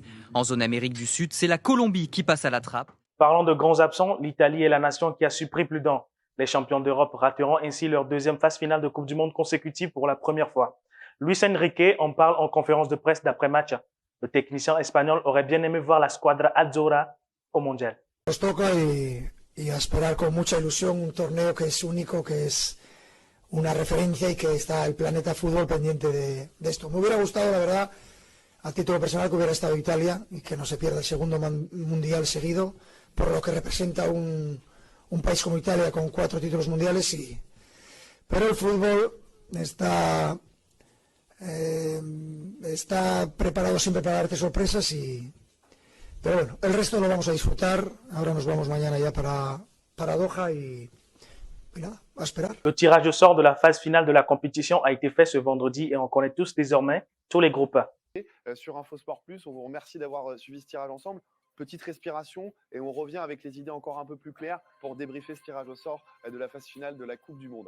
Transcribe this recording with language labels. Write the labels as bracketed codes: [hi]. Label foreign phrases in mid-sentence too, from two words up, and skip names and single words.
[fr] En zone Amérique du Sud, c'est la Colombie qui passe à la trappe. Parlant de grands absents, l'Italie est la nation qui a surpris plus d'un. Les champions d'Europe rateront ainsi leur deuxième phase finale de Coupe du Monde consécutive pour la première fois. Luis Enrique en parle en conférence de presse d'après-match. Le technicien espagnol aurait bien aimé voir la [it] squadra azzurra [fr] au mondial. [es] Nos toca y a esperar con mucha ilusión un torneo que es único, que es una referencia y que está el planeta fútbol pendiente de esto. Me hubiera gustado, la verdad, a título personal, que hubiera estado Italia y que no se pierda el segundo mundial seguido, por lo que representa un país como Italia con 4 títulos mundiales. Pero el fútbol está preparado siempre para darte sorpresas pero bueno, el resto lo vamos a disfrutar. Ahora nos vamos mañana ya para Doha y nada, à esperar. [fr] Le tirage au sort de la phase finale de la compétition a été fait ce vendredi et on connaît tous désormais tous les groupes. Sur InfoSport Plus, on vous remercie d'avoir suivi ce tirage ensemble. Petite respiration et on revient avec les idées encore un peu plus claires pour débriefer ce tirage au sort de la phase finale de la Coupe du Monde.